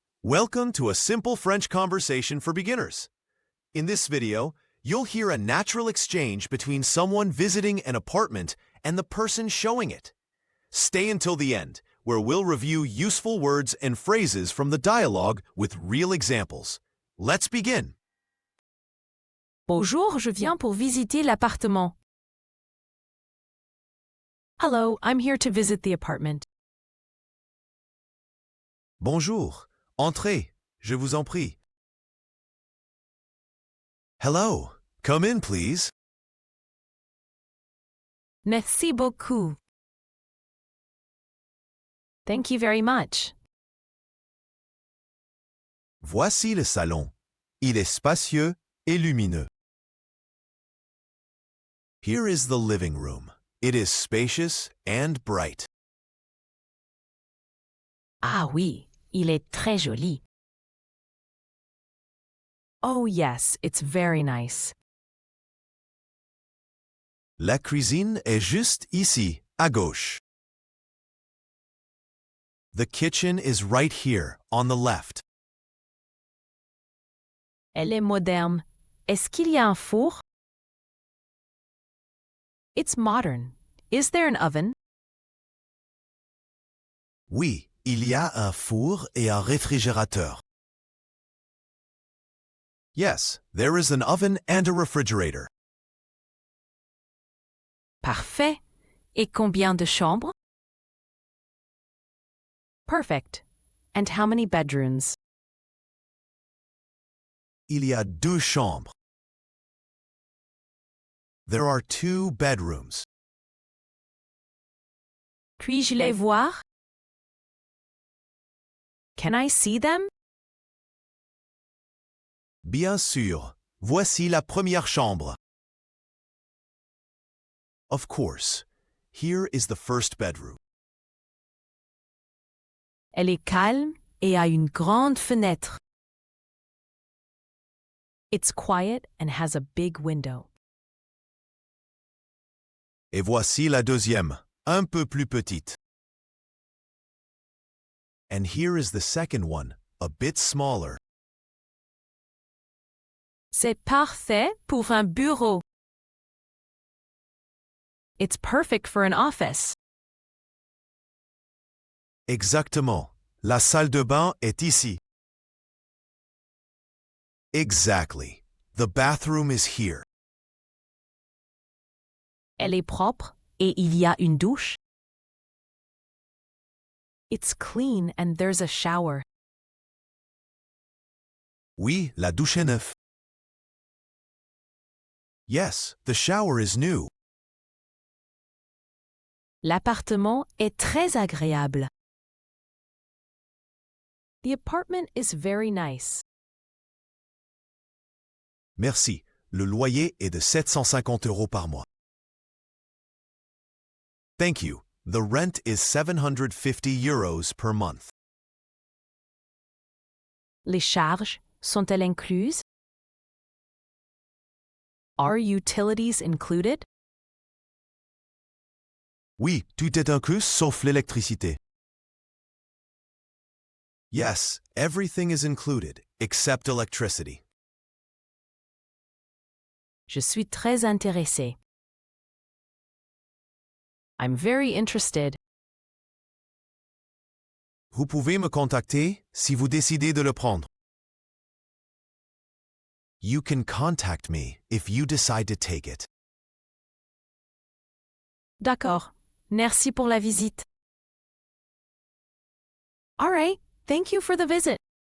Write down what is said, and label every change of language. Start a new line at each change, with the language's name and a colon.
English: Welcome to a simple French conversation for beginners. In this video, you'll hear a natural exchange between someone visiting an apartment and the person showing it. Stay until the end, where we'll review useful words and phrases from the dialogue with real examples. Let's begin.
French: Bonjour, je viens pour visiter l'appartement.
English: Hello, I'm here to visit the apartment.
French: Bonjour. Entrez. Je vous en prie.
English: Hello. Come in, please.
French: Merci beaucoup.
English: Thank you very much.
French: Voici le salon. Il est spacieux et lumineux.
English: Here is the living room. It is spacious and bright.
French: Ah oui, il est très joli.
English: Oh yes, it's very nice.
French: La cuisine est juste ici, à gauche.
English: The kitchen is right here, on the left.
French: Elle est moderne. Est-ce qu'il y a un four?
English: It's modern. Is there an oven?
French: Oui, il y a un four et un réfrigérateur.
English: Yes, there is an oven and a refrigerator.
French: Parfait. Et combien de chambres?
English: Perfect. And how many bedrooms?
French: Il y a deux chambres.
English: There are 2 bedrooms.
French: Puis-je les voir?
English: Can I see them?
French: Bien sûr. Voici la première chambre.
English: Of course. Here is the first bedroom.
French: Elle est calme et a une grande fenêtre.
English: It's quiet and has a big window.
French: Et voici la deuxième, un peu plus petite.
English: And here is the second one, a bit smaller.
French: C'est parfait pour un bureau.
English: It's perfect for an office.
French: Exactement. La salle de bain est ici.
English: Exactly. The bathroom is here.
French: Elle est propre et il y a une douche.
English: It's clean and there's a shower.
French: Oui, la douche est neuve.
English: Yes, the shower is new.
French: L'appartement est très agréable.
English: The apartment is very nice.
French: Merci. Le loyer est de 750 € par mois.
English: Thank you. The rent is 750 euros per month.
French: Les charges sont-elles incluses?
English: Are utilities included?
French: Oui, tout est inclus sauf l'électricité.
English: Yes, everything is included except electricity.
French: Je suis très intéressé.
English: I'm very interested.
French: Vous pouvez me contacter si vous décidez de le prendre.
English: You can contact me if you decide to take it.
French: D'accord. Merci pour la visite.
English: All right. Thank you for the visit.